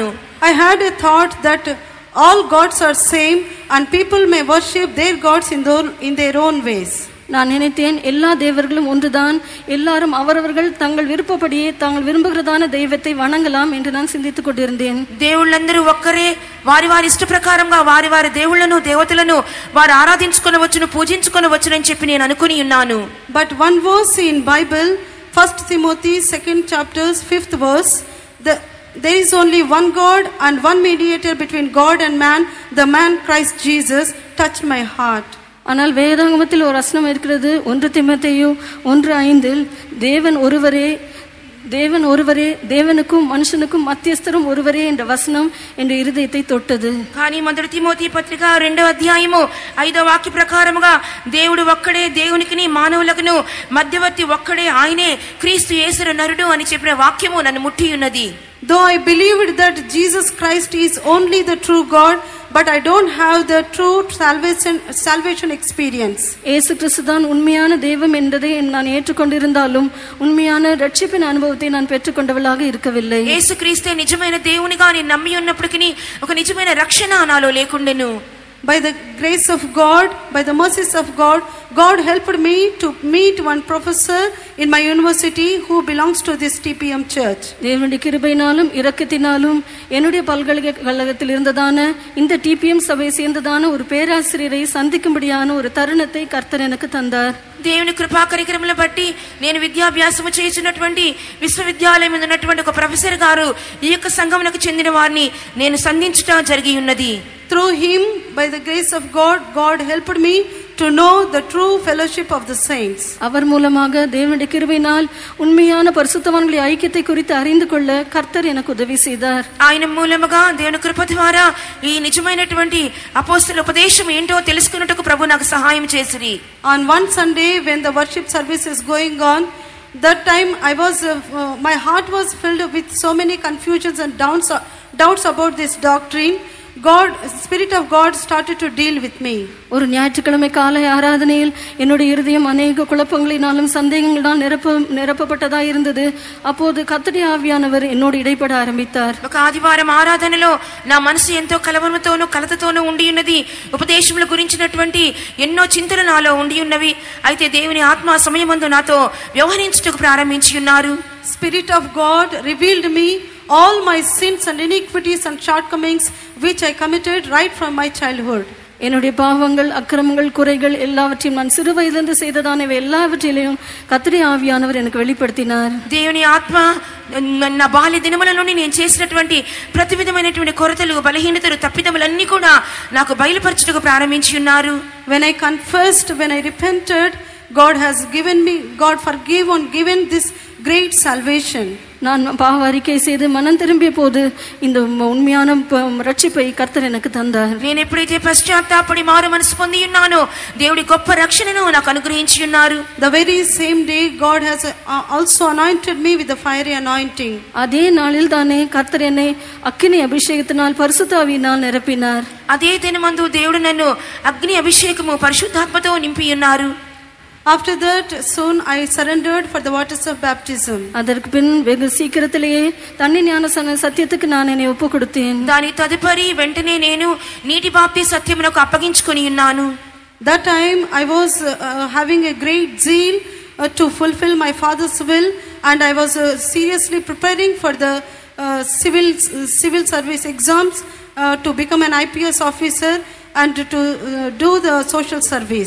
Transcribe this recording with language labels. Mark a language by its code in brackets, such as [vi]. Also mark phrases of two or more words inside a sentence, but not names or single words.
[en] I had a thought that all gods are same and people may worship their gods in their own ways. [ta] நான் நினைத்தேன் எல்லா தேவர்களும் ஒன்றுதான், எல்லாரும் அவரவர்கள் தங்கள் விருப்பப்படியே தாங்கள் விரும்புகிறதான தெய்வத்தை வணங்கலாம் என்று நான் சிந்தித்துக் கொண்டிருந்தேன். [te] దేవుళ్ళందరూ ఒక్కరే, వారి వారి ఇష్ట ప్రకారంగా వారి వారి దేవుళ్ళను దేవతలను వారు ఆరాధించుకొనవచ్చును, పూజించుకొనవచ్చునని చెప్పి నేను అనుకుని ఉన్నాను. [en] But one verse in Bible, 1 Timothy 2nd chapter 5th verse, there is only one God and one mediator between God and man, the man Christ Jesus, touched my heart. [ta] ஆனால் வேதாகமத்தில் ஒரு வசனம் இருக்கிறது, 1 தீமோத்தேயு 1:5, தேவன் ஒருவரே, தேவனுக்கும் மனுஷனுக்கும் மத்தியஸ்தரும் ஒருவரே என்ற வசனம் என்ற இருதயத்தை தொட்டது. [te] కానీ మొదటి తిమోతి పత్రిక 2వ అధ్యాయము 5వ వాక్య ప్రకారముగా దేవుడు ఒక్కడే, దేవునికిని మానవులకును మధ్యవర్తి ఒక్కడే, ఆయనే క్రీస్తు యేసు నరుడు అని చెప్పిన వాక్యము నన్ను ముట్టి ఉన్నది. [en] Though I believed that Jesus Christ is only the true God, but I don't have the true salvation experience. [ta] இயேசு கிறிஸ்து தான் உண்மையான தெய்வம் என்பதை நான் ஏற்றுக்கொண்டிருந்தாலும் உண்மையான ரட்சிப்பின் அனுபவத்தை நான் பெற்றுக்கொண்டவளாக இருக்கவில்லை. [te] యేసు క్రీస్తే నిజమైన దేవునిగా నేను నమ్మి ఉన్నప్పటికీ ఒక నిజమైన రక్షణ నాలో లేకుండెను. [en] By the grace of God, by the mercies of God, God helped me to meet one professor in my university who belongs to this TPM church. [ta] தேவனுடைய கிருபையினாலும் இரக்கத்தினாலும் என்னுடைய பல்கலைக்கழகத்தில் இருந்ததான இந்த TPM சபையை சேர்ந்ததான ஒரு பேராசிரியரை சந்திக்கும்படியான ஒரு தருணத்தை கர்த்தர் எனக்கு தந்தார். [te] దేవుని కృపా కరికరముల బట్టి నేను విద్యాభ్యాసము చేస్తున్నటువంటి విశ్వవిద్యాలయం ఉన్నటువంటి ఒక ప్రొఫెసర్ గారు ఈ యొక్క సంఘమునకు చెందిన వారిని నేను సంధించుట జరిగి ఉన్నది. [en] Through him, by the grace of God, God helped me to know the true fellowship of the saints. [ta] அவர் மூலமாக தேவனுடைய கிருபையினால் உண்மையான பரிசுத்தவான்களுடைய ஐக்கியத்தை குறித்து அறிந்து கொள்ள கர்த்தர் எனக்கு உதவி செய்தார். [te] ఆయన మూలముగా దేవుని కృప ద్వారా ఈ నిజమైనటువంటి అపోస్తల ఉపదేశం ఏంటో తెలుసుకున్నట్టుకు ప్రభు నాకు సహాయం చేసిరి. [en] On one Sunday when the worship service is going on, that time my heart was filled with so many confusions and doubts about this doctrine. Spirit of God started to deal with me. [ta] ஒரு ஞாயிற்றுக்கிழமை காலை ஆராதனையில் என்னுடைய இருதயம் அநேக குழப்பங்களினாலும் சந்தேகங்களால் நிரப்பப்பட்டதா இருந்தது. அப்போது கர்த்தருடைய ஆவியானவர் என்னோடு இடைப்பட ஆரம்பித்தார். [te] ఒక ఆదివారం ఆరాధనలో నా మనసు ఎంతో కలవరముతోనూ కలతతోనూ ఉండి ఉన్నది. ఉపదేశముల గురించినటువంటి ఎన్నో చింతలు నాలో ఉండి ఉన్నవి. అయితే దేవుని ఆత్మ సమయమందు నాతో వ్యవహరించుటకు ప్రారంభించి ఉన్నారు. [en] Spirit of God revealed me all my sins and iniquities and shortcomings which I committed right from my childhood. [ta] என்னுடைய பாவங்கள், அக்கிரமங்கள், குறைகள் எல்லாவற்றையும் நான் சிறு வயதிலிருந்து செய்ததானவை எல்லாவற்றிலையும் கர்த்தருடைய ஆவியானவர் எனக்கு வெளிப்படுத்தினார். [te] దేవుని ఆత్మ నా బాల్య దినముల నుండి నేను చేసినటువంటి ప్రతి విధమైనటువంటి కొరతలు, బలహీనతలు, తప్పిదములన్నీ కూడా నాకు బయలుపరచుటకు ప్రారంభించి ఉన్నారు. [en] When I confessed, when I repented, God forgave and given this great salvation. [ta] நான் பாவ அறிக்கை செய்து மனம் திரும்பிய போது இந்த உண்மையான ரட்சிப்பை கர்த்தர் எனக்கு தந்தார். [te] నేను ఎప్పుడైతే పశ్చాత్తాపడి మారు మనసు పొంది ఉన్నానో దేవుడి గొప్ప రక్షణను నాకు అనుగ్రహించి ఉన్నారు. [en] The very same day God has also anointed me with the fiery anointing. [ta] அதே நாளில் தானே கர்த்தர் என்னை அக்கினி அபிஷேகத்தினால் பரிசுத்த ஆவியினால் நிரப்பினார். [te] అదే దినమందు దేవుడు నన్ను అగ్ని అభిషేకము పరిశుద్ధాత్మతో నింపి ఉన్నారు. [en] After that, soon I surrendered for the waters of baptism. [ta] அதற்கு பின் வெகு சீக்கிரத்திலேயே தண்ணி ஞானஸ்நான சத்தியத்துக்கு நான் என்னை ஒப்பு கொடுத்தேன். [te] దాని తదుపరి వెంటనే నేను నీటి బాప్తి సత్యమునకు అప్పగించుకొని ఉన్నాను. [en] That time I was having a great zeal to fulfill my father's will, and I was seriously preparing for the civil service exams to become an IPS officer and to do the social service.